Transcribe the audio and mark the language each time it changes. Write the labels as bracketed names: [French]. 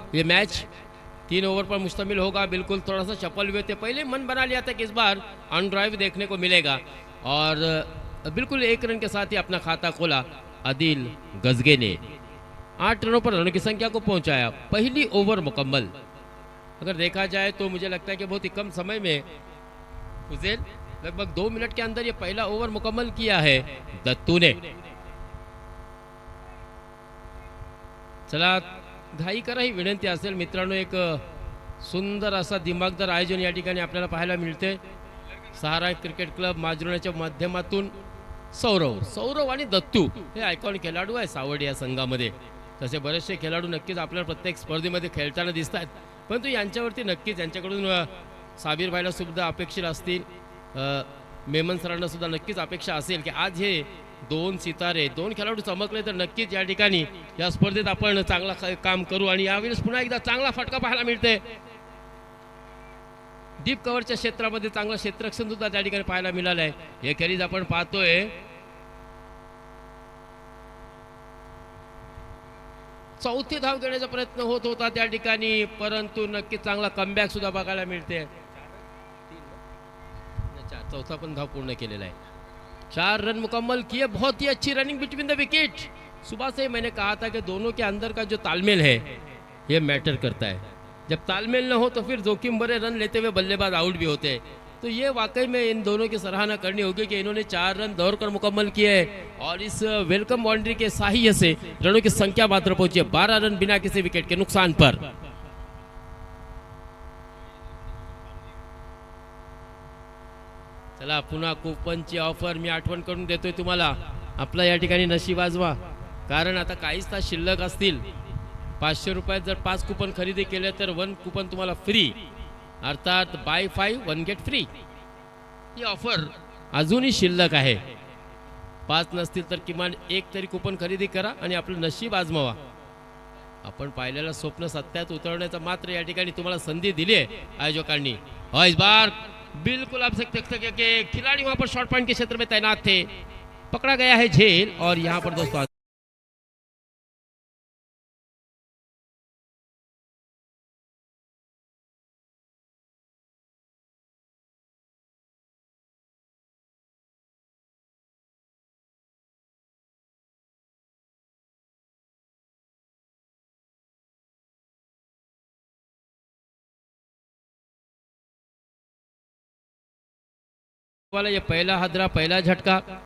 [Hindi] ये match 3 over पर मुश्तमिल होगा. बिल्कुल थोड़ा सा चपल हुए थे, पहले मन बना लिया था कि इस बार ऑन ड्राइव देखने को मिलेगा और बिल्कुल 1 रन के साथ ही अपना खाता खोला आदिल गजगे ने. 8 रनों पर रनों की संख्या को पहुंचाया. पहली ओवर मुकम्मल. अगर देखा जाए तो मुझे लगता है कि बहुत ही कम समय में उजेल लगभग 2 मिनट के अंदर ये पहला ओवर मुकम्मल किया है दत्तू ने. [Marathi] चला, घाई करा ही विनंती असेल मित्रांनो. एक सुंदर असा दिमागदार आयोजन या ठिकाणी आपल्याला पाहायला मिळते. सहारा क्रिकेट क्लब माजरोण्याच्या माध्यमातून सौरव आणि दत्तू हे आयकॉनिक खेळाडू आहे सावड या संघामध्ये. तसे बरेचसे खेळाडू नक्कीच आपल्याला प्रत्येक स्पर्धेमध्ये खेळताना दिसत आहेत, परंतु यांच्यावरती नक्कीच यांच्याकडून साबीर भाईला सुद्धा अपेक्षित असतील, मेमन सरांना सुद्धा नक्कीच अपेक्षा असेल की आज हे 2 सितारे 2 खेळाडू चमकले तर नक्कीच या ठिकाणी या स्पर्धेत आपण चांगला काम करू. आणि यावेळेस पुन्हा एकदा चांगला फटका पाहायला मिळते. डीप कव्हरच्या क्षेत्रामध्ये चांगलं क्षेत्ररक्षण सुद्धा त्या ठिकाणी पाहायला मिळालं आहे. हे खेळीज आपण पाहतोय. चौथी धाव घेण्याचा प्रयत्न होत होता त्या ठिकाणी, परंतु नक्कीच चांगला कमबॅक सुद्धा बघायला मिळते. चौथा पण धाव पूर्ण केलेला आहे. [Hindi] 4 रन मुकम्मल किए. बहुत ही अच्छी रनिंग बिटवीन द विकेट. सुबह से मैंने कहा था कि दोनों के अंदर का जो तालमेल है ये मैटर करता है. जब तालमेल न हो तो फिर जोखिम भरे रन लेते हुए बल्लेबाज आउट भी होते हैं. तो ये वाकई में इन दोनों की सराहना करनी होगी कि इन्होंने 4 रन दौड़कर मुकम्मल किए हैं और इस वेलकम बाउंड्री के सहायता से रनों की संख्या मात्र पहुंची है 12 रन बिना किसी विकेट के नुकसान पर. [Marathi] चला, पुन्हा कुपनची ऑफर मी आठवण करून देतोय तुम्हाला. आपला या ठिकाणी नशीब आजवा, कारण आता काहीच तास शिल्लक असतील. 500 रुपयात जर 5 कुपन खरेदी केले तर 1 कुपन तुम्हाला फ्री, अर्थात [English] Buy 5 1 get free. [Marathi] ही ऑफर अजूनही शिल्लक आहे. 5 नसतील तर किमान 1 तरी कुपन खरेदी करा आणि आपलं नशीब आजमावा. आपण पाहिलेलं स्वप्न सत्यात उतरवण्याचा मात्र या ठिकाणी तुम्हाला संधी दिली आहे आयोजकांनी. [Hindi] और इस बार बिल्कुल आप सकते हैं कि खिलाड़ी वहां पर शॉर्ट पॉइंट के क्षेत्र में तैनात थे. पकड़ा गया है झेल और यहाँ पर दोस्तों वाला ये पहला हदरा, पहला झटका।